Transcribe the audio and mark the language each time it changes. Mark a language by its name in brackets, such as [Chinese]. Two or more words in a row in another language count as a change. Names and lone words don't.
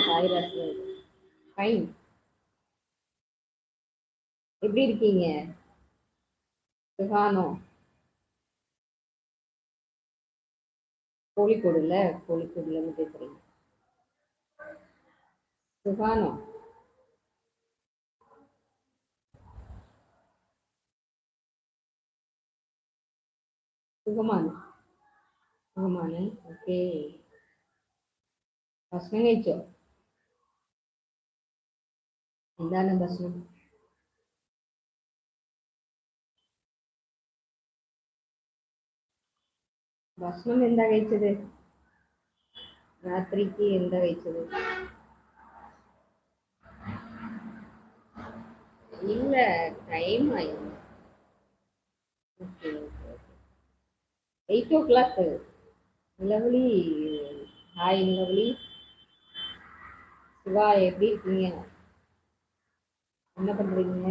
[Tamil] சாய்ராஜ் ஃபைன். எப்படி இருக்கீங்க? [Malayalam] சுகானம். [Tamil] கோழிக்கோடுல கோழிக்கோடுலேருந்து பேசுறீங்க. [Malayalam] சுகானம். സുഖമാണ്. സുഖമാണ്. ഓക്കെ. ഭക്ഷണം കഴിച്ചോ? എന്താണ് ഭക്ഷണം? ഭക്ഷണം എന്താ കഴിച്ചത്? രാത്രിക്ക് എന്താ കഴിച്ചത്? [Tamil] இல்ல, டைம் ஆயிடும். ஓகே, ஓகே, ஓகே. 8 o'clock. [English] Lovely. Hi lovely. [Tamil] சிவா, எப்படி இருக்கீங்க? என்ன பண்றீங்க?